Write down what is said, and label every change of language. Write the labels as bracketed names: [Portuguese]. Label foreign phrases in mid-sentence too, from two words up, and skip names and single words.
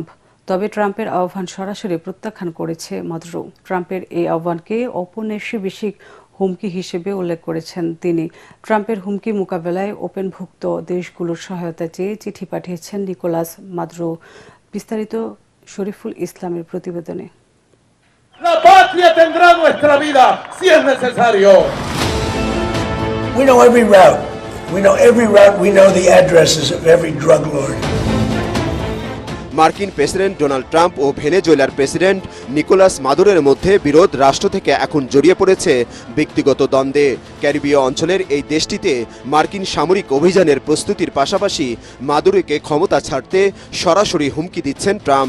[Bangla] তবে ট্রাম্পের আহ্বান সরাসরি প্রত্যাখ্যান করেছে মাদুরো। ট্রাম্পের এই আহ্বানকে ঔপনিবেশিক হুমকি হিসেবে উল্লেখ করেছেন তিনি। ট্রাম্পের হুমকি মোকাবেলায় ওপেনভুক্ত দেশগুলোর সহায়তা চেয়ে চিঠি পাঠিয়েছেন নিকোলাস মাদুরো। বিস্তারিত শরীফুল ইসলামের প্রতিবেদনে। [Spanish] La patria tendrá nuestra vida si es necesario. [English] We know every route. We know every route. We know the addresses of every drug lord. [Bangla] মার্কিন প্রেসিডেন্ট ডোনাল্ড ট্রাম্প ও ভেনেজুয়েলার প্রেসিডেন্ট নিকোলাস মাদুরোর মধ্যে বিরোধ রাষ্ট্র থেকে এখন জড়িয়ে পড়েছে ব্যক্তিগত দ্বন্দ্বে। ক্যারিবীয় অঞ্চলের এই দেশটিতে মার্কিন সামরিক অভিযানের প্রস্তুতির পাশাপাশি মাদুরোকে ক্ষমতা ছাড়তে সরাসরি হুমকি দিচ্ছেন ট্রাম্প।